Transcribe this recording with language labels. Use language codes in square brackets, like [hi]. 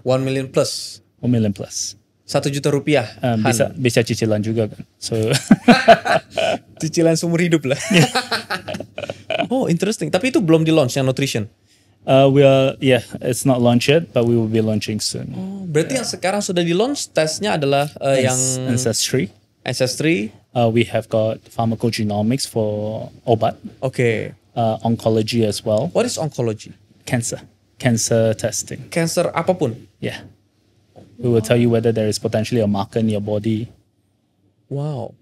[en] 1 million plus. 1 million plus. [id] 1 juta rupiah. Bisa cicilan juga kan. So Cicilan seumur hidup lah. [en] Oh, interesting. [id] Tapi itu belum di launch yang nutrition. [en] It's not launched yet, but we will be launching soon. [id] Oh, berarti yang sekarang sudah di launch tesnya adalah yang [en] Ancestry. Ancestry. We have got pharmacogenomics for obat, [id] Oke. [en] oncology as well, What is oncology? cancer testing. [id] Cancer apapun. [en] Yeah, we will tell you whether there is potentially a marker in your body. Wow.